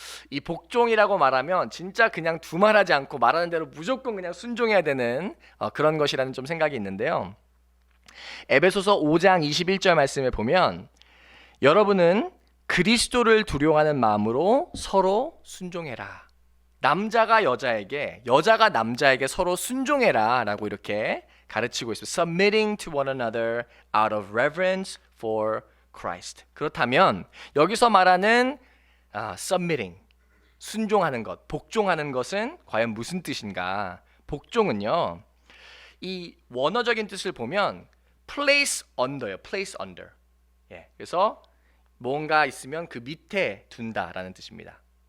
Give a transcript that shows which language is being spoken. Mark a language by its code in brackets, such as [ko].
[ko] 이 복종이라고 말하면 진짜 그냥 두말하지 않고 말하는 대로 무조건 그냥 순종해야 되는 그런 것이라는 좀 생각이 있는데요. 에베소서 5장 21절 말씀에 보면 여러분은 그리스도를 두려워하는 마음으로 서로 순종해라. 남자가 여자에게, 여자가 남자에게 서로 순종해라 라고 이렇게 가르치고 있어요. [en] Submitting to one another out of reverence for Christ. [ko] 그렇다면 여기서 말하는 submitting, 순종하는 것, 복종하는 것은 과연 무슨 뜻인가? 복종은요, 이 원어적인 뜻을 보면 place under요, place under. 예, 그래서 뭔가 있으면 그 밑에 둔다라는 뜻입니다.